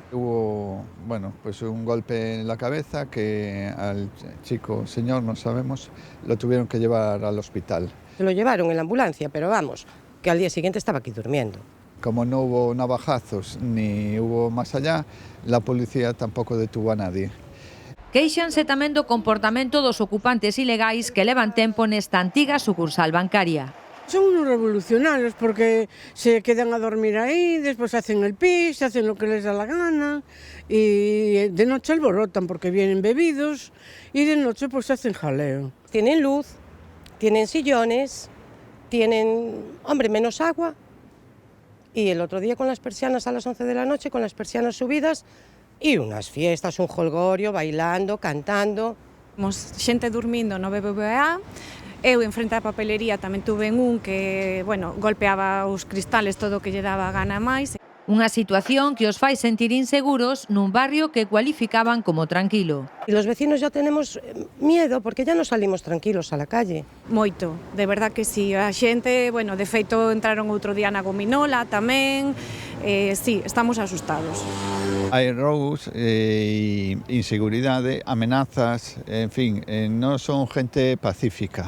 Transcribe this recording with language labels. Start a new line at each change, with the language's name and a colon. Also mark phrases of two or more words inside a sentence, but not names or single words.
Spanish: Hubo, bueno, pues un golpe en la cabeza que al chico, señor, no sabemos, lo tuvieron que llevar al hospital. Se lo llevaron en la ambulancia, pero vamos, que al día siguiente estaba aquí durmiendo. Como no hubo navajazos ni hubo más allá, la policía tampoco detuvo a nadie.
Galician: Queixanse tamén do comportamento dos ocupantes ilegais que levan tempo nesta antiga sucursal bancaria.
Spanish: Son unos revolucionarios porque se quedan a dormir ahí, después hacen el pis, hacen lo que les da la gana y de noche alborotan porque vienen bebidos y de noche pues hacen jaleo. Tienen luz, tienen sillones, tienen, hombre, menos agua y el otro día con las persianas a las 11 de la noche, con las persianas subidas,
Galician: e unhas
Spanish: fiestas, un jolgorio, bailando, cantando.
Galician: Temos xente dormindo no BBVA, eu en frente á papelería tamén tuve un que, bueno, golpeaba os cristales todo o que lle daba gana máis. Unha situación que os fai sentir inseguros nun barrio que cualificaban como tranquilo.
Spanish: Y los vecinos ya tenemos miedo porque ya no salimos tranquilos a la calle. Moito, de verdad que sí.
Galician: A xente, bueno, de feito entraron outro día na gominola tamén.
Spanish: Sí, estamos asustados.
Galician: Hai roubos, inseguridade, amenazas, en fin, non son gente pacífica.